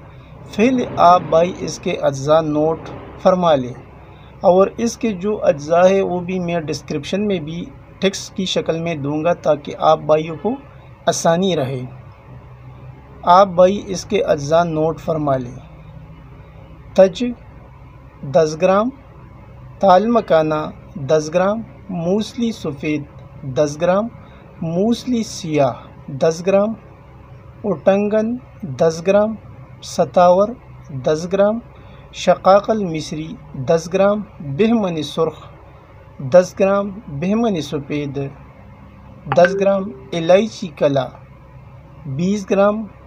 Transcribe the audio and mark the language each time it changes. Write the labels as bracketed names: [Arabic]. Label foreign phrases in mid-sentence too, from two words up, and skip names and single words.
[Urdu] پہلے آپ بھائی اس کے اجزاء نوٹ فرما لیں، اور اس کے جو اجزاء ہے وہ بھی میں ڈسکرپشن میں بھی ٹیکسٹ کی شکل میں دوں گا تاکہ آپ بھائیوں کو آسانی رہے۔ آپ بھائی اس کے اجزاء نوٹ فرما لیں۔ تج 10 گرام، تال مکانہ 10 گرام، موسلی سفید 10 گرام، موسلی سیاہ 10 گرام، اٹنگن 10 گرام، ستاور 10 گرام، شقاقل مصری 10 گرام، بہمنی سرخ 10 گرام، بہمنی سفید 10 گرام، الائچی کلا 20 گرام،